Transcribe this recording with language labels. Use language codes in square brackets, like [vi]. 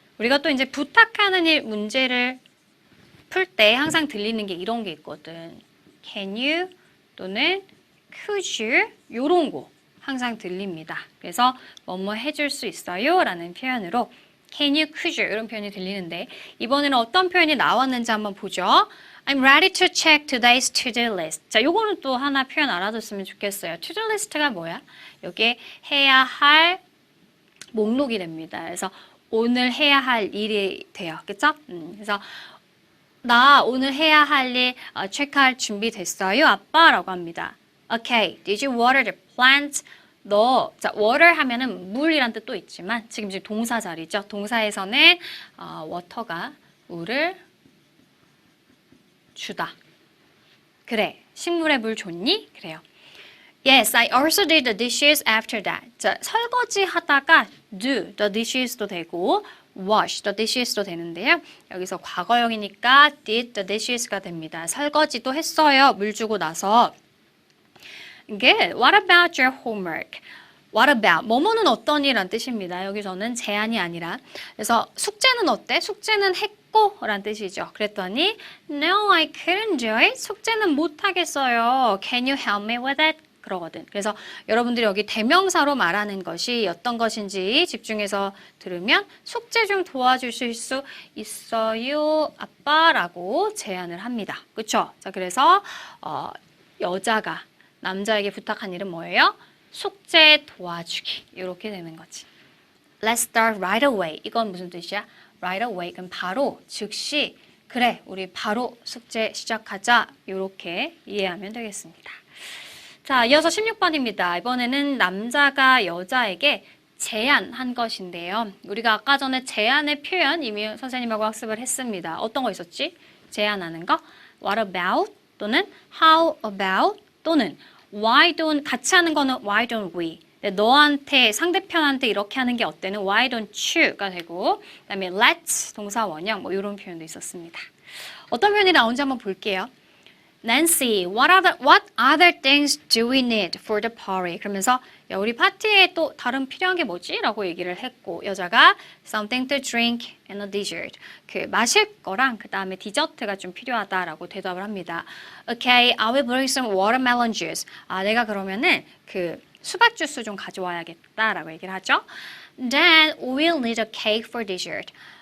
[ko] 우리가 또 이제 부탁하는 일 문제를 풀 때 항상 들리는 게 이런 게 있거든. [en] Can you [ko] 또는 [en] could you [ko] 요런 거 항상 들립니다. 그래서 뭐뭐 해줄 수 있어요? 라는 표현으로 Can you, could you 이런 표현이 들리는데 이번에는 어떤 표현이 나왔는지 한번 보죠. [en] I'm ready to check today's to-do list. [ko] 자, 요거는 또 하나 표현 알아뒀으면 좋겠어요. to-do list가 뭐야? 여기에 해야 할 목록이 됩니다. 그래서 오늘 해야 할 일이 돼요. 그쵸? 그래서 나 오늘 해야 할 일 체크할 준비 됐어요? 아빠? 라고 합니다. [en] Okay, did you water the plants? [ko] 자, water 하면은 물이란 뜻도 있지만 지금 동사 자리죠. 동사에서는 water가 물을 주다. 그래, 식물에 물 줬니? 그래요. [en] Yes, I also did the dishes after that. [ko] 자, 설거지 하다가 do the dishes도 되고 wash the dishes도 되는데요. 여기서 과거형이니까 did the dishes가 됩니다. 설거지도 했어요. 물 주고 나서. Good. [en] What about your homework? What about? [ko] 뭐뭐는 어떠니? 라는 뜻입니다. 여기서는 제한이 아니라. 그래서 숙제는 어때? 숙제는 했고 라는 뜻이죠. 그랬더니 [en] No, I couldn't do it. [ko] 숙제는 못하겠어요. [en] Can you help me with it? [ko] 그러거든. 그래서 여러분들이 여기 대명사로 말하는 것이 어떤 것인지 집중해서 들으면 숙제 좀 도와주실 수 있어요, 아빠라고 제안을 합니다. 그렇죠? 자, 그래서 여자가 남자에게 부탁한 일은 뭐예요? 숙제 도와주기. 이렇게 되는 거지. [en] Let's start right away. [ko] 이건 무슨 뜻이야? [en] Right away. [ko] 그럼 바로, 즉시. 그래, 우리 바로 숙제 시작하자. 이렇게 이해하면 되겠습니다. 자, 이어서 16번입니다. 이번에는 남자가 여자에게 제안한 것인데요. 우리가 아까 전에 제안의 표현 이미 선생님하고 학습을 했습니다. 어떤 거 있었지? 제안하는 거. [en] What about? [ko] 또는 [en] how about? [ko] 또는 why don't 같이 하는 거는 why don't we. 너한테 상대편한테 이렇게 하는 게 어때는 why don't you가 되고 그다음에 let's 동사 원형 뭐 이런 표현도 있었습니다. 어떤 표현이 나온지 한번 볼게요. [en] Nancy, what other things do we need for the party? [ko] 그러면서 야, 우리 파티에 또 다른 필요한 게 뭐지? 라고 얘기를 했고 여자가 [en] something to drink and a dessert. [ko] 그 마실 거랑 그 다음에 디저트가 좀 필요하다라고 대답을 합니다. [en] Okay, I will bring some watermelon juice. [ko] 내가 그러면은 그 수박 주스 좀 가져와야겠다라고 얘기를 하죠. [en] Then we'll need a cake for dessert.